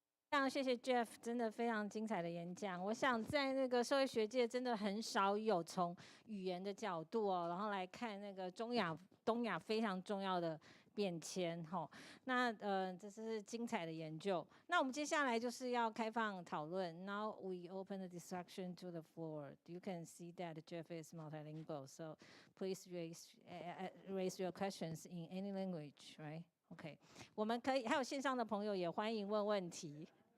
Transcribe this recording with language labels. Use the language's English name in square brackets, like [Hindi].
[Chinese] 非常谢谢 Jeff， 真的非常精彩的演讲。我想在那个社会学界，真的很少有从语言的角度然后来看那个东亚非常重要的变迁哈。那这是精彩的研究。那我们接下来就是要开放讨论。 [English] Now we open the discussion to the floor. You can see that Jeff is multilingual, so please raise your questions in any language, right? [Chinese] OK， 我们可以还有线上的朋友也欢迎问问题。